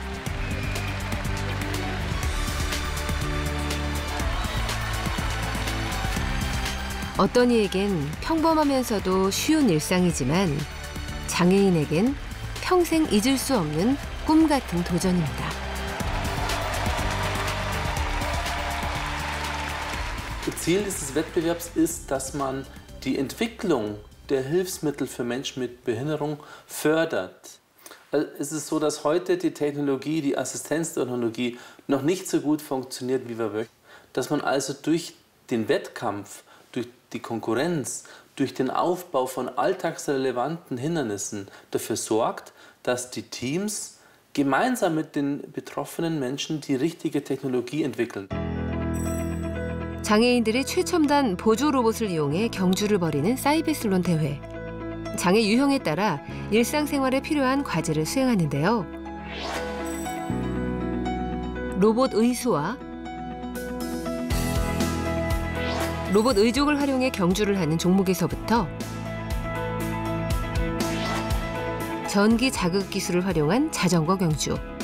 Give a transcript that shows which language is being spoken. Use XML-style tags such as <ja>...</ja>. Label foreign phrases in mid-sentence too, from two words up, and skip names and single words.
<ko>어떤 이에겐 평범하면서도 쉬운 일상이지만 장애인에겐 평생 잊을 수 없는 꿈 같은 도전입니다.</ko> <de>Ziel dieses Wettbewerbs ist, dass man die Entwicklung der Hilfsmittel für Menschen mit Behinderung fördert. Es ist so, dass heute die Technologie, die Assistenztechnologie noch nicht so gut funktioniert, wie wir möchten. Dass man also durch den Wettkampf, durch die Konkurrenz, durch den Aufbau von alltagsrelevanten Hindernissen dafür sorgt, dass die Teams gemeinsam mit den betroffenen Menschen die richtige Technologie entwickeln.</de> <ko>장애인들이 최첨단 보조 로봇을 이용해 경주를 벌이는 사이베슬론 대회. 장애 유형에 따라 일상생활에 필요한 과제를 수행하는데요. 로봇 의수와 로봇 의족을 활용해 경주를 하는 종목에서부터 전기 자극 기술을 활용한 자전거 경주,</ko>